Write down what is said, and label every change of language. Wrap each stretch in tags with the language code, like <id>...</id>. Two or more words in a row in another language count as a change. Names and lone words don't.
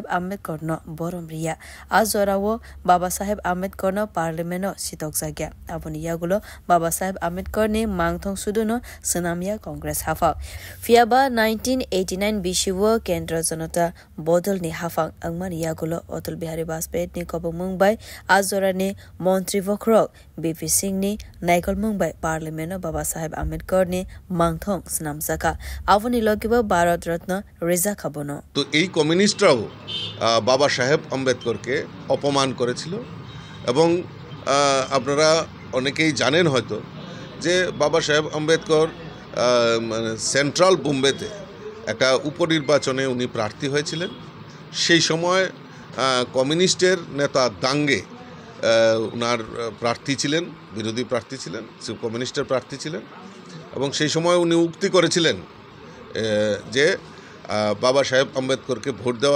<trk>Ambedkar no boromriya Azorawo Baba Saheb Ambedkar no parliament sitok jagya aboni yagulo Baba Saheb Ambedkar ni mangthong suduno Senamia Congress hafa fiaba 1989 bishiwo Kendra Janata bodol ni hafang angman yagulo Atal Bihari Vajpayee ni kobong mumbai Azora ni Montri Vokrok BP Singh ni Naikol Mumbai parliament Baba Saheb Ambedkar ni mangthong Senam jaka avoni logibo Bharat Ratna Reza Khabono</trk> <bn>তো এই কমিউনিস্টরাও বাবা সাহেব আম্বেদকরকে অপমান করেছিল এবং আপনারা অনেকেই জানেন হয়তো যে বাবা সাহেব আম্বেদকর মানে সেন্ট্রাল বোম্বেতে একটা উপনির্বাচনে উনি প্রার্থী হয়েছিলেন সেই সময় কমিউনিস্টের নেতা দাঙ্গে উনার প্রার্থী ছিলেন বিরোধী প্রার্থী ছিলেন কমিউনিস্টের প্রার্থী ছিলেন এবং সেই সময় উনি উক্তি করেছিলেন যে বাবা সাহেব আম্বেদকরকে ভোট দেওয়া</bn>